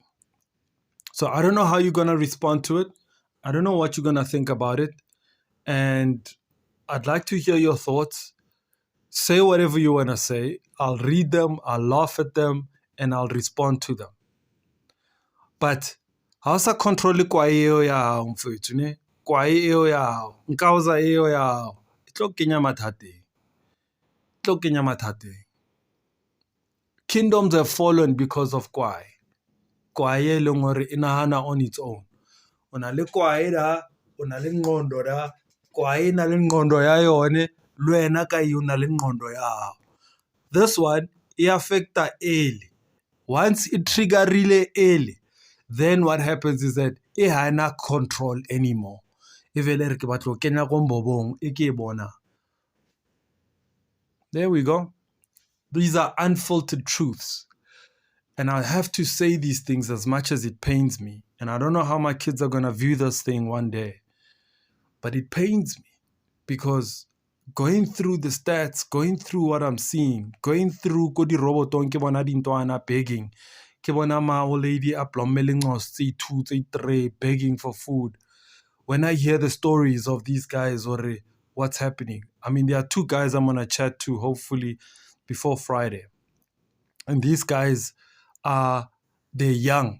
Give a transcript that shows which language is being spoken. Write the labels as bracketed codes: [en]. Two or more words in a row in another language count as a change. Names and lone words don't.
[en] So I don't know how you're going to respond to it. I don't know what you're going to think about it. And I'd like to hear your thoughts. Say whatever you want to say. I'll read them, I'll laugh at them, and I'll respond to them. But how [st] sa control kwa eo ya hao mfethu ne? Kwa eo ya hao. Nkauza eo ya hao. E tlo kenya mathateng. [en] Kingdoms have fallen because of kwai. [st] Kwai e leng hore e nahana [en] on its own. [st] O na le kwai da, o na le ngqondo da. Kwai e na le ngqondo ya yone, le wena ka o na le ngqondo ya hao. [en] This one, [st] e affecta early. [en] Once it triggerile early, then what happens is that [st] e hana [en] control anymore. There we go. These are unfiltered truths. And I have to say these things as much as it pains me. And I don't know how my kids are going to view this thing one day. But it pains me because going through the stats, going through what I'm seeing, going through Kodi Roboton, [st] ke bona dintwana [en] begging, [st] ke bona ma [en] old lady [st] a plommeling [en] or say 2, say 3, begging for food. When I hear the stories of these guys or what's happening, I mean, there are 2 guys I'm going to chat to hopefully before Friday. And these guys they're young.